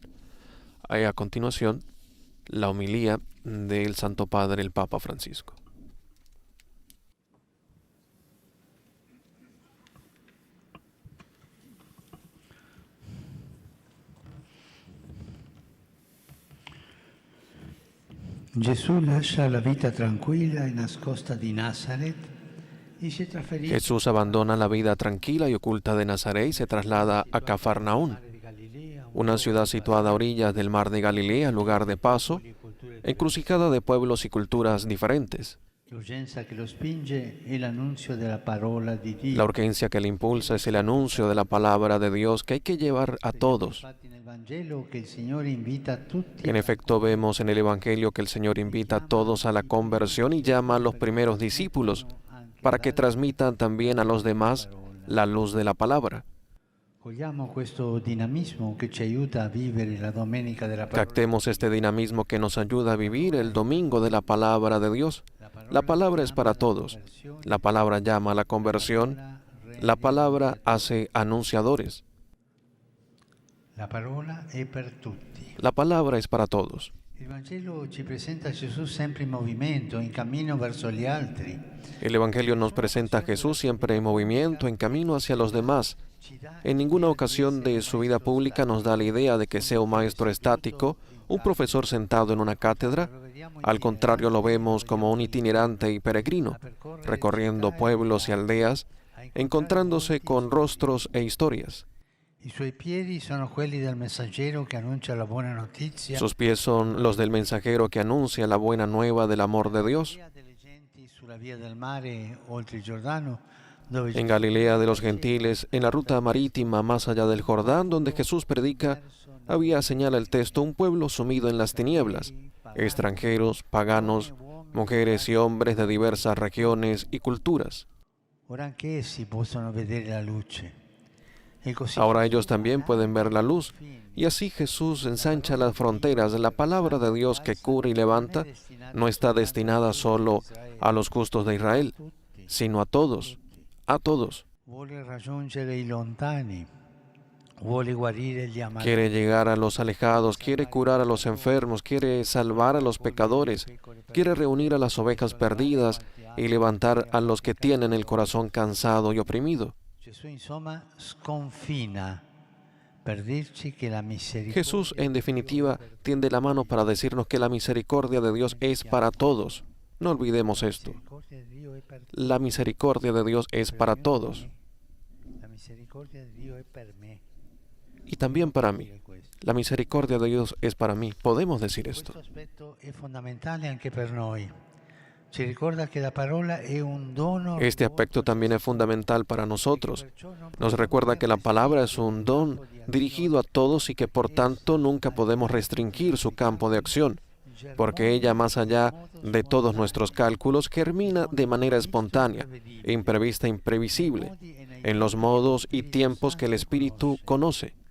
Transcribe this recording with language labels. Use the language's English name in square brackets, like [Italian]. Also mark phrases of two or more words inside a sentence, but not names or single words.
[Spanish] Hay a continuación la homilía del Santo Padre, el Papa Francisco. [Italian] Gesù lascia la vita tranquilla e nascosta di Nazareth [Spanish] y se [Italian] trasferisce [Spanish] Jesús abandona la vida tranquila y oculta de Nazaret y se traslada a Cafarnaún, una ciudad situada a orillas del mar de Galilea, lugar de paso, encrucijada de pueblos y culturas diferentes. [Italian] L'urgenza che lo spinge è l'annunzio della parola di Dio. [Spanish] La urgencia que le impulsa es el anuncio de la palabra de Dios que hay que llevar a todos. [Italian] Infatti nel Vangelo che il Signore invita a tutti [Spanish] En efecto, vemos en el Evangelio que el Señor invita a todos a la conversión y llama a los primeros discípulos para que transmitan también a los demás la luz de la palabra. [Italian] cogliamo questo dinamismo che ci aiuta a vivere la domenica della parola. [Spanish] Captemos este dinamismo que nos ayuda a vivir el domingo de la palabra de Dios. La palabra es para todos. La palabra llama a la conversión. La palabra hace anunciadores. [Italian] La parola è per tutti. [Spanish] La palabra es para todos. [Italian] Il Vangelo ci presenta Gesù sempre in movimento, in cammino verso gli altri. [Spanish] El Evangelio nos presenta a Jesús siempre en movimiento, en camino hacia los demás. En ninguna ocasión de su vida pública nos da la idea de que sea un maestro estático, un profesor sentado en una cátedra. Al contrario, lo vemos como un itinerante y peregrino, recorriendo pueblos y aldeas, encontrándose con rostros e historias. [Italian] I suoi piedi sono quelli del messaggero che annuncia la buona notizia. [Spanish] Sus pies son los del mensajero que anuncia la buena nueva del amor de Dios. [Italian] Delle genti sulla via del mare oltre il Giordano, dove [Spanish] En Galilea de los gentiles, en la ruta marítima más allá del Jordán, donde Jesús predica, había, señala el texto, un pueblo sumido en las tinieblas, extranjeros, paganos, mujeres y hombres de diversas regiones y culturas. [Italian] ora anche essi possono vedere la luce. E così [Spanish] Ahora ellos también pueden ver la luz, y así Jesús ensancha las fronteras. La palabra de Dios que cura y levanta no está destinada solo a los justos de Israel, sino a todos, a todos. [Italian] vuole raggiungere i lontani, vuole guarire gli amalati. [Spanish] Quiere llegar a los alejados, quiere curar a los enfermos, quiere salvar a los pecadores, quiere reunir a las ovejas perdidas y levantar a los que tienen el corazón cansado y oprimido. [Italian] Gesù insomma sconfina per dirci che la misericordia [Spanish] Jesús, en definitiva, tiende la mano para decirnos que la misericordia de Dios es para todos. No olvidemos esto. [Italian] di Dio è per [Spanish] La misericordia de Dios es para todos, [Italian] la misericordia di Dio è per me. [Spanish] y también para mí. La misericordia de Dios es para mí. Podemos decir esto. [Italian] Questo aspetto è fondamentale anche per noi. Ci ricorda che la parola è un dono. [Spanish] Este aspecto también es fundamental para nosotros. Nos recuerda que la palabra es un don dirigido a todos y que por tanto nunca podemos restringir su campo de acción, porque ella, más allá de todos nuestros cálculos, germina de manera espontánea, imprevista, imprevisible, en los modos y tiempos que el Espíritu conoce.